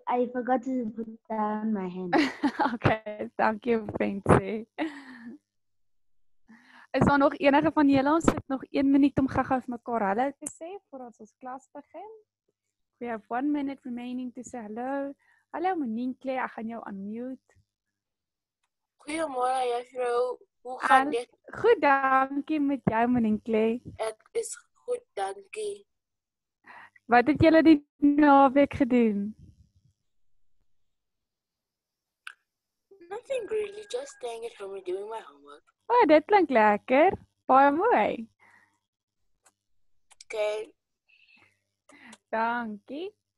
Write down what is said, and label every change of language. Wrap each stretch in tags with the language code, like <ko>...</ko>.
<en>I forgot to put down my hand.</en> <af>Okay, dankie Fancy. Is daar nog enige van julle, ons het nog 1 minuut om gou-gou vir mekaar hallo te sê voordat ons klas begin.</af> <en>We have 1 minute remaining to say hello.</en> <af>Hallo Monique, ek gaan jou unmute. Goeiemôre juffrou, hoe gaan dit? Goed, dankie met jou Monique. Ek is goed, dankie. Wat het julle die naweek gedoen?</af> <en>Nothing really, just staying at home and doing my homework.</en> <af>Dit klink lekker. Baie mooi. Okay. Dankie.</af>